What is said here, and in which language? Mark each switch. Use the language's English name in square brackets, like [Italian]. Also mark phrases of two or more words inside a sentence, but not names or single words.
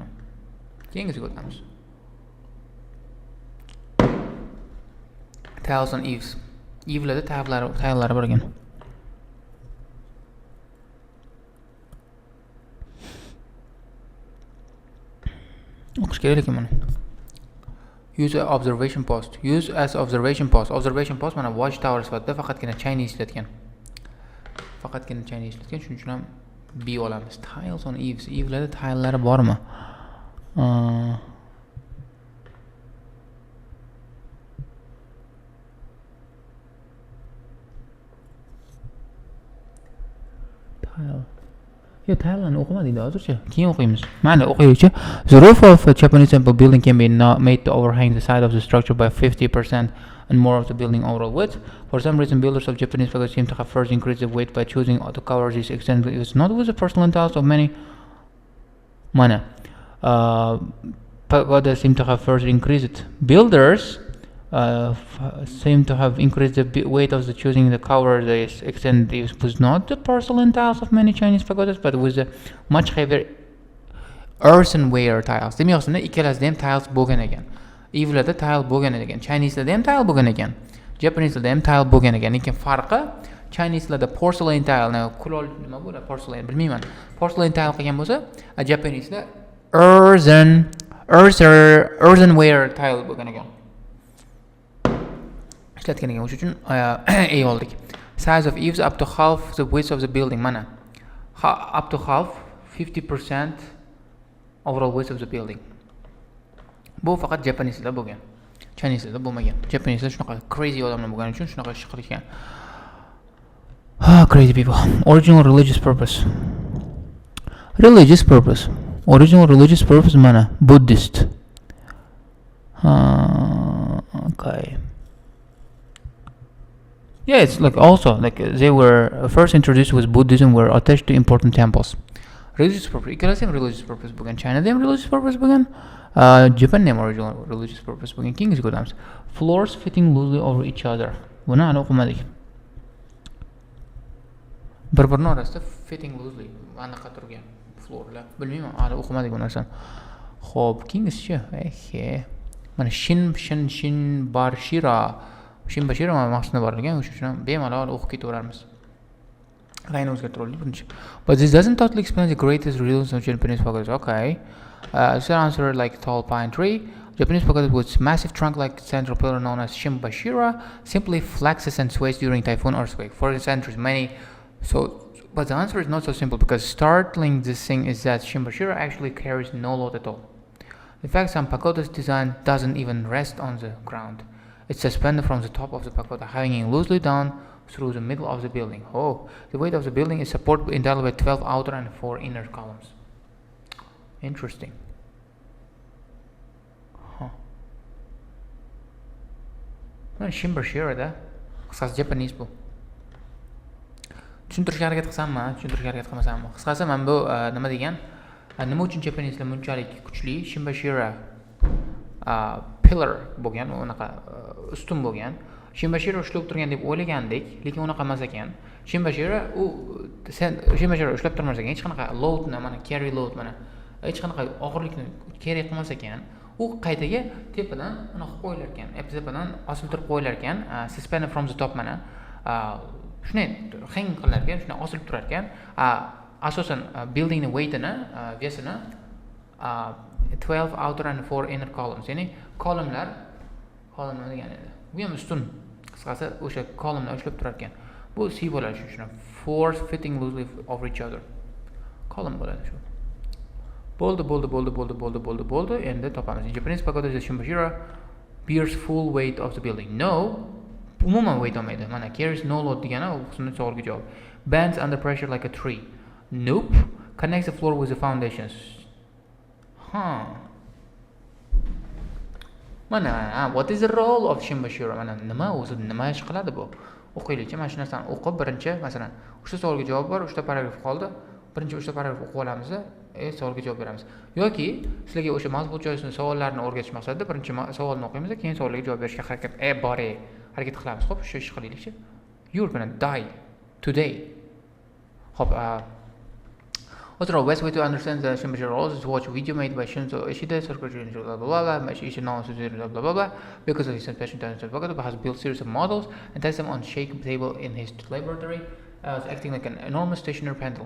[Uzbek] Keyingisiga o'tamiz. [English] Tiles on eaves. [Uzbek] Eve'larda tayyorlari bor ekan. O'qish kerak ekan mana. [English] Use observation post. Use as observation post. Observation post [Uzbek] mana watchtower sifatida faqatgina Chinese ishlatgan. Shuning uchun ham B olamiz. [English] Tiles on eaves. [Uzbek] Eve'larda tayyorlari bormi? Thailand o'qimadik hozircha. Keyin o'qiymiz. Mana o'qiylikchi. [English] The roof of a Japanese temple building can be made to overhang the side of the structure by 50% and more of the building overall width. For some reason, builders of Japanese pagodas seem to have first increased the weight by choosing to cover this extent. It was not with the porcelain tiles of many. Mana pagodas seem to have first increased. Builders seem to have increased the weight of the choosing the cover. The extent it was not the porcelain tiles of many Chinese pagodas, but it was a much heavier earthenware tiles. [Uzbek] Demak, aslida ikkalasida ham tiles bo'lgan ekan. Eve'larda tile bo'lgan ekan, Chinese'larda ham tile bo'lgan ekan, Japanese'larda ham tile bo'lgan ekan. Lekin farqi Chinese'larda [English] porcelain tile, [Uzbek] kulol nima bo'ladi? Porcelain bilmayman. [English] Porcelain tile [Uzbek] qilgan bo'lsa, Japanese'da [English] earthenware tile [Uzbek] bo'lgan ekan. Ishlatgan ekan. O'sha uchun A oldik. [English] Size of eaves up to half the width of the building. Mana up to half 50% overall width of the building. [Uzbek] Bu faqat Japanese'da bo'lgan. Chinese'da bo'lmagan. Japanese'da shunaqa crazy odamlar bo'lgani uchun shunaqa ish qilishgan. [English] Crazy people. Original religious purpose. Original religious purpose mana Buddhist. Okay. Yeah, it's like also like they were first introduced with Buddhism, were attached to important temples. Religious purpose. [Uzbek] Ikkalasi ham [English] religious purpose [Uzbek] bo'lgan. Chinada ham [English] religious purpose [Uzbek] bo'lgan. Japanda ham [English] original religious purpose [Uzbek] bo'lgan. Keyingi ko'ramiz. [English] Floors fitting loosely over each other. [Uzbek] Buni hali o'qimadik. Bir-birini orasida [English] fitting loosely [Uzbek] anaqa turgan floorlar. Bilmayman, hali o'qimadik bu narsani. Xo'p, keyingisi mana shin bashira maqsadida bor ekan, o'sha uchun bemalol o'qib ketaveramiz. Rangni o'zgartiraylik birinchi. [English] But this doesn't totally explain the greatest reasons of Japanese pagodas. Okay. So answer like tall pine tree. Japanese pagoda with massive trunk-like central pillar known as Shimbashira simply flexes and sways during typhoon or earthquake. For centuries, but the answer is not so simple, because startling this thing is that Shimbashira actually carries no load at all. In fact, some pagoda's design doesn't even rest on the ground. It's suspended from the top of the pagoda, hanging loosely down through the middle of the building. Oh, the weight of the building is supported entirely by 12 outer and 4 inner columns. Interesting. [Uzbek] Shimbashirada qisqasi Japanese bu. Tushuntirishga harakat qilmasammi? Qisqasi men bu nima degan? Nima uchun Japaneselar bunchalik kuchli Shimbashira pillar bo'lgan, unaqa ustun bo'lgan. Shimbashira ushlab turgan deb o'ylagandik, lekin unaqa emas ekan. Shimbashira ushlab turmas ekan, hech qanaqa loadni, mana [English] carry load, [Uzbek] mana hech qanaqa og'irlikni carry qilmas ekan. U qaytaga tepadan unaqa qo'yilar ekan, tepadan osiltirib qo'yilar ekan, [English] suspended from the top mana. [Uzbek] Shunday hang qilar ekan, shunday osilib turar ekan. [English] Asosan building the weightini, vesini 12 outer and 4 inner columns. [Uzbek] Ya'ni kolumnlar nima degani edi? Bu ham ustun. Qisqasi o'sha kolumnlar ushlab turar ekan. Bu C bo'ladi shu uchun. [English] Force fitting loosely over each other. [Uzbek] Column bo'ladi shu. Bo'ldi. Endi topamiz. [English] Japanese pagoda Shimbashira bears full weight of the building. No. [Uzbek] Umuman weight olmaydi. Mana [English] carries no load [Uzbek] degani u qismning savolga javob. [English] Bends under pressure like a tree. Nope. Connects the floor with the foundations. Mana, what is the role of Shimbashira? [Uzbek] Mana nima ish qiladi bu? O'qiylik. Mana shu narsani o'qib, birinchi, masalan, uchta savolga javob bor, uchta paragraf qoldi. Birinchi uchta paragraf o'qib olamiz, savolga javob beramiz. Yoki sizlarga o'sha mazmun joyisining savollarini o'rgatish maqsadida birinchi savolni o'qiymiz, keyin savolga javob berishga harakat qilamiz. Xo'p, shu ish qilaylikchi. [English] You're gonna die today. Xo'p, what's the best way to understand the Shimbashira rules is to watch a video made by Shinzo Ishida, blah blah blah, because of his passion to understand Pagoda, has built series of models and test them on shake table in his laboratory, acting like an enormous stationary pendulum.